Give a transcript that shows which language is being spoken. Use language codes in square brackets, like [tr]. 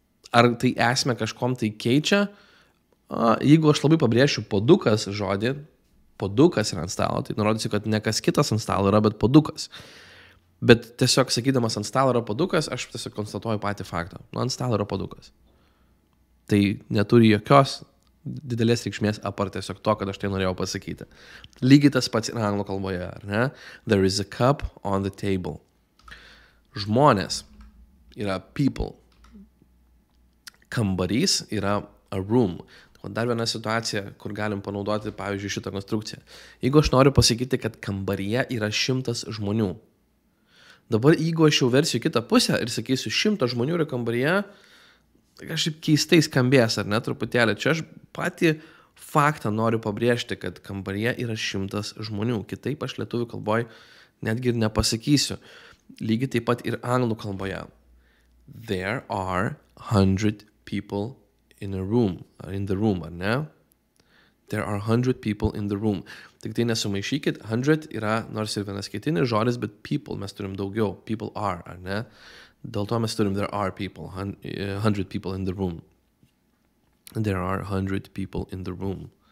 [lt] Ar tai esmę kažkom tai keičia? Jeigu aš labai pabrėšiu puodukas žodį, puodukas yra ant stalo, tai nurodysiu, kad ne kas kitas ant stalo yra, bet puodukas. Bet tiesiog sakydamas ant stalo yra puodukas, aš tiesiog konstatuoju patį faktą. Nu, ant stalo yra puodukas. Tai neturi jokios didelės reikšmės apart tiesiog to, kad aš tai norėjau pasakyti. Lygiai tas pats yra anglų kalboje, ar ne? [en] There is a cup on the table. [lt] Žmonės yra people. Kambarys yra [en] a room. [lt] Dar viena situacija, kur galim panaudoti, pavyzdžiui, šitą konstrukciją. Jeigu aš noriu pasakyti, kad kambaryje yra 100 žmonių. Dabar, jeigu aš jau versiu kitą pusę ir sakysiu 100 žmonių yra kambaryje, tai kažkaip keistai skambės, ar ne, truputėlį. Čia aš patį faktą noriu pabrėžti, kad kambaryje yra 100 žmonių. Kitaip aš lietuvių kalboje netgi ir nepasakysiu. Lygiai taip pat ir anglų kalboje. [en] There are 100 people in a room, or in the room, [lt] ar ne? [en] There are 100 people in the room. [lt] Tik tai nesumaišykit, 100 yra nors ir vienas kitinis žodis, bet people mes turim daugiau. [en] People are, [lt] ar ne? Dėl to mes turim [en] there are people, 100 people in the room. There are 100 people in the room.